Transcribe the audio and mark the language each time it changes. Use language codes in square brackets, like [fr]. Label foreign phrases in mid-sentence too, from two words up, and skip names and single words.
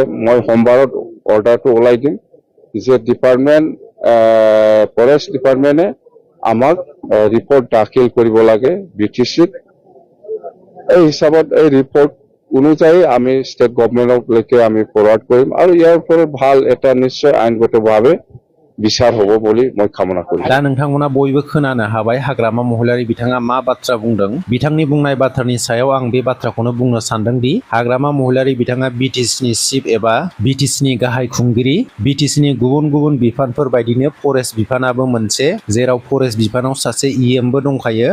[as] মই সোমবাৰত অৰ্ডাৰটো ওলাই দিম যে [en] department forest department [as] আমাক ৰিপৰ্ট দাখিল কৰিব লাগে বিটিসিত। এই হিচাপত এই ৰিপৰ্ট অনুযায়ী আমি [en] state government [as] আমি ফৰৱাৰ্ড কৰিম আৰু ইয়াৰ ওপৰত ভাল এটা নিশ্চয় আইনগতভাৱে বিচাৰ হ'ব বুলি মই কামনা কৰিম। [brx] दा नोंथांमोना बयबो खोनानो हाबाय हाग्रामा महिलारि बिथाङा मा बाथ्रा बुंदों। बिथांनि बुंनाय बाथ्रानि सायाव आं बे बाथ्राखौनो बुंनो सानदों दि हाग्रामा महिलारि बिथाङा बिटिसिनि चिफ एबा बिटिसिनि गाहाय खुंगिरि। बिटिसिनि गुबुन बिफानफोर बायदिनो फरेस्ट बिफानाबो मोनसे, जेराव फरेस्ट बिफानाव सासे इएमबो दंखायो।